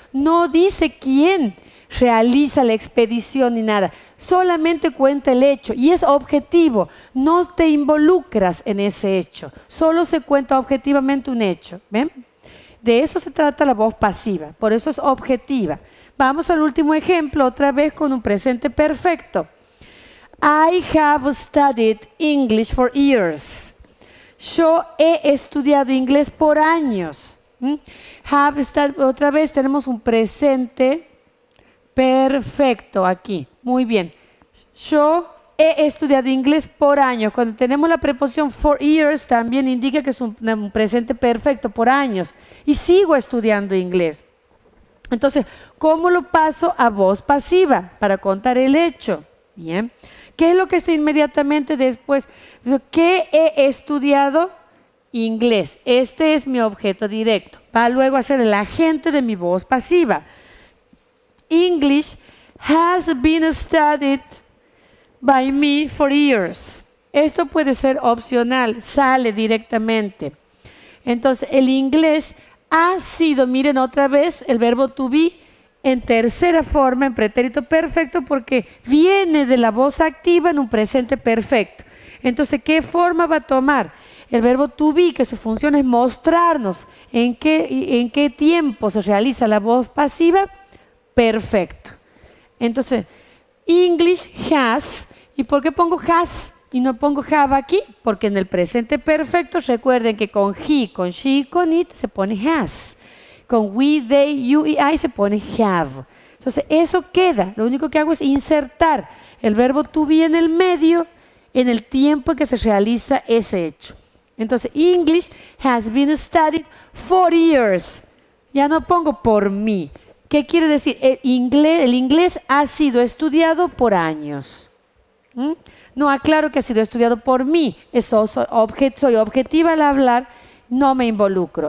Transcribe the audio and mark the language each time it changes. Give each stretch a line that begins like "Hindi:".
Spanish: No dice quién realiza la expedición ni nada, solamente cuenta el hecho y es objetivo, no te involucras en ese hecho, solo se cuenta objetivamente un hecho. ¿Ven? De eso se trata la voz pasiva, por eso es objetiva. Vamos al último ejemplo, otra vez con un presente perfecto.
English: I have studied English for years.
Spanish: Yo he estudiado inglés por años.
English: Have studied,
Spanish: otra vez tenemos un presente perfecto aquí. Muy bien. Yo he estudiado inglés por años. Cuando tenemos la preposición
English: for years,
Spanish: también indica que es un presente perfecto, por años. Y sigo estudiando inglés. Entonces, ¿cómo lo paso a voz pasiva? Para contar el hecho. Bien. ¿Qué es lo que está inmediatamente después? ¿Qué he estudiado? Inglés. Este es mi objeto directo. Va luego a ser el agente de mi voz pasiva.
English: English has been studied by me for years.
Spanish: Esto puede ser opcional, sale directamente. Entonces, el inglés ha sido, miren otra vez, el verbo to be en tercera forma, en pretérito perfecto, porque viene de la voz activa en un presente perfecto. Entonces, ¿qué forma va a tomar? El verbo to be, que su función es mostrarnos en qué tiempo se realiza la voz pasiva, perfecto. Entonces,
English: English has,
Spanish: ¿y por qué pongo has y no pongo have aquí? Porque en el presente perfecto, recuerden que con he, con she y con it se pone has. Con we, they, you y I se pone have. Entonces, eso queda. Lo único que hago es insertar el verbo to be en el medio en el tiempo en que se realiza ese hecho. Entonces,
English: English has been studied for years.
Spanish: Ya no pongo por mí. ¿Qué quiere decir? El inglés ha sido estudiado por años. No aclaro que ha sido estudiado por mí. Soy objetiva al hablar, no me involucro.